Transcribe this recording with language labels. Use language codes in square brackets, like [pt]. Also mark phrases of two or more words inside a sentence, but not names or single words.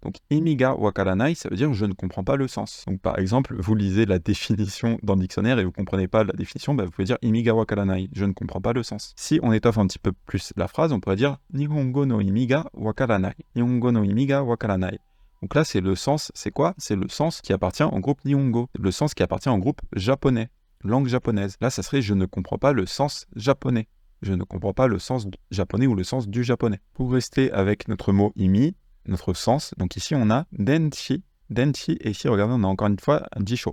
[fr] Donc, [ja] 意味が分からない, [fr] ça veut dire je ne comprends pas le sens. Donc, par exemple, vous lisez la définition dans le dictionnaire et vous ne comprenez pas la définition, vous pouvez dire [ja] 意味が分からない, [fr] je ne comprends pas le sens. Si on étoffe un petit peu plus la phrase, on pourrait dire [ja] 日本語の意味が分からない. 日本語の意味が分からない. [fr] Donc là, c'est le sens, c'est quoi? C'est le sens qui appartient au groupe Nihongo, le sens qui appartient au groupe japonais, langue japonaise. Là, ça serait je ne comprends pas le sens japonais. Je ne comprends pas le sens japonais ou le sens du japonais. Pour rester avec notre mot imi, notre sens, donc ici on a denshi, et ici regardez on a encore une fois jisho.